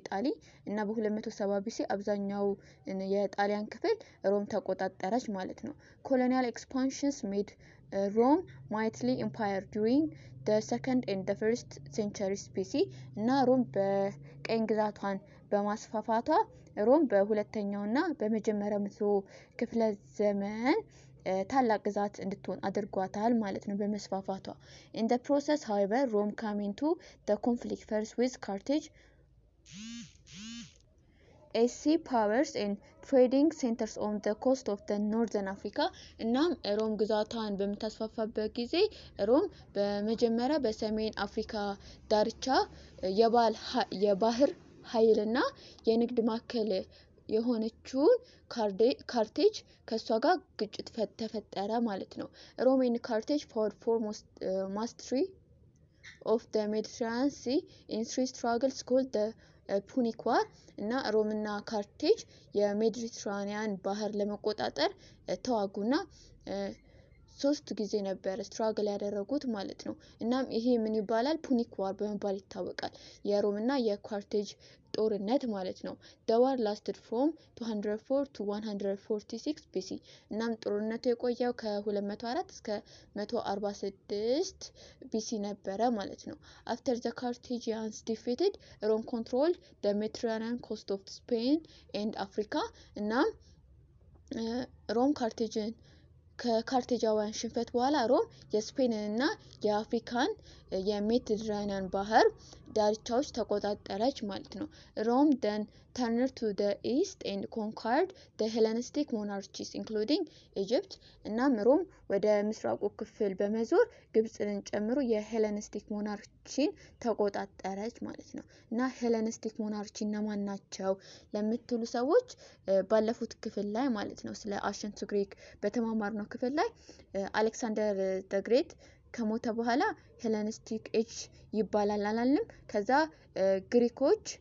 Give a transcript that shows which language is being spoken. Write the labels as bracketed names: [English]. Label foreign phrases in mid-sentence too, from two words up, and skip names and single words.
[Amharic] Italy እና በ270 BC አብዛኛው የጣሊያን ክፍል ሮም ተቆጣጠረች ማለት ነው። [English] Colonial expansions made Rome mighty empire during the second and the first centuries BC [Amharic] እና ሮም በቀኝ ግዛቷን በማስፋፋቷ ሮም በሁለተኛውና በመጀመሪያው መቶ ክፍለ ዘመን ታላቅ ግዛት እንድትሆን አድርጓታል ማለት ነው በመስፋፋቷ። [English] In the process however Rome came into the conflict first with Carthage as sea powers and trading centers on the coast of the northern Africa [Amharic] እናም ሮም ግዛቷን በምታስፋፋበት ጊዜ ሮም በመጀመሪያ በሰሜን አፍሪካ ዳርቻ የባህር ኃይልና የንግድ ማዕከል የሆነችውን ካርቴጅ ከሷ ጋር ግጭት ተፈጠረ ማለት ነው። [English] Rome and Carthage fought for mastery of the Mediterranean Sea in three struggles called the Punic War [Amharic] እና ሮም እና ካርቴጅ የሜዲትራኒያን ባህር ለመቆጣጠር ተዋጉና ሶስት ጊዜ ነበር ስትራግል ያደረጉት ማለት ነው። እናም ይሄ ምን ይባላል ፑኒክ ዋር በመባል ይታወቃል። የሮም እና የካርቴጅ ጦርነት ማለት ነው። [English] The war lasted from 204 to 146 BC [Amharic] እናም ጦርነቱ የቆየው ከ204 እስከ 146 BC ነበረ ማለት ነው። [English] After the Carthaginians defeated Rome controlled the Mediterranean coast of Spain and [Amharic] Africa እናም ሮም ከካርቴጃውያን ሽንፈት በኋላ ሮም የስፔንንና የአፍሪካን የሜዲትራኒያን ባህር ዳርቻዎች ተቆጣጠረች ማለት ነው። [English] Rome then turned to the east and conquered the Hellenistic monarchies including Egypt [Amharic] እናም ሮም ወደ ምስራቁ ክፍል በመዞር ግብጽን ጨምሮ የሄለኒስቲክ ሞናርቺን ተቆጣጠረች ማለት ነው። እና ሄለኒስቲክ ሞናርቺ እነማን ናቸው ለምትሉ ሰዎች ባለፉት ክፍል ላይ ማለት ነው ስለ አሸንቱ ግሪክ በተማማርነው ክፍል ላይ አሌክሳንደር ዘ ግሬት ከሞተ በኋላ [English] Hellenistic Age [Amharic] ይባላል አላልንም። ከዛ ግሪኮች